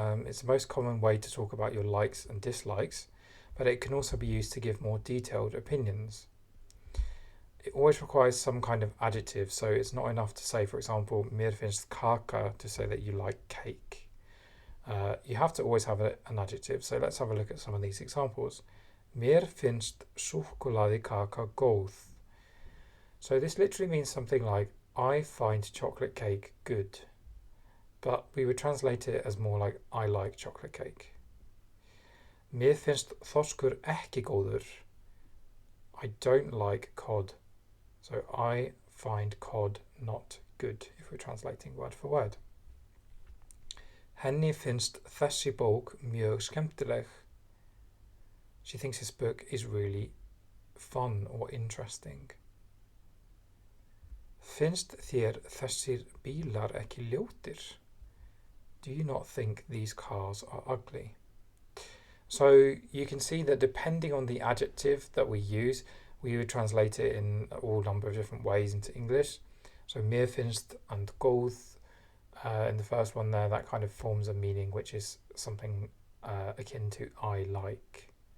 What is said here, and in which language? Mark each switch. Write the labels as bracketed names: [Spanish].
[English] It's the most common way to talk about your likes and dislikes, but it can also be used to give more detailed opinions. It always requires some kind of adjective, so it's not enough to say, for example, [Icelandic] mér finnst kaka, [English] to say that you like cake. You have to always have an adjective, so let's have a look at some of these examples. [Icelandic] Mér finnst súkkulaði kaka góð. [English] So this literally means something like, I find chocolate cake good, but we would translate it as more like, I like chocolate cake. [Icelandic] Mér finnst þorskur ekki góður. [English] I don't like cod. So I find cod not good, if we're translating word for word. [Icelandic] Henni finnst þessi bók mjög skemmtileg. [English] She thinks this book is really fun or interesting. [Icelandic] Finnst þér þessir bílar ekki ljótir? [English] Do you not think these cars are ugly? So you can see that depending on the adjective that we use, we would translate it in all number of different ways into English. So [Icelandic] mér finnst [English] and góð, in the first one there, that kind of forms a meaning which is something akin to I like.